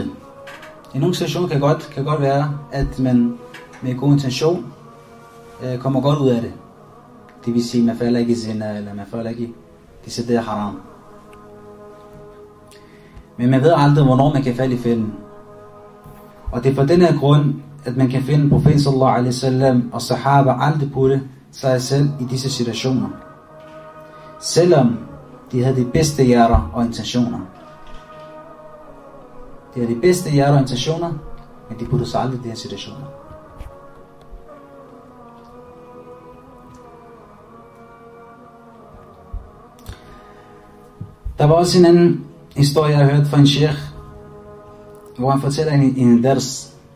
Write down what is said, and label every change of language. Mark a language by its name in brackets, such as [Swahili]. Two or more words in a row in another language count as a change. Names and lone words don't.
[Danish] I nogle situationer kan godt være, at man med god intention kommer godt ud af det. Det vil sige, at man falder ikke i zina, eller man falder ikke i decideret haram. Men man ved aldrig, hvornår man kan falde i fælden. Og det er for den her grund, at man kan finde profeten [Arabic] صلى الله عليه وسلم [Danish] og sahaba aldrig putte sig selv i disse situationer. Selvom de havde de bedste hjerter og intentioner. De havde de bedste hjerter og intentioner, men de puttede sig aldrig i de her situationer. Der var også en anden historie, jeg har hørt fra en sheikh, hvor han fortæller i en ders.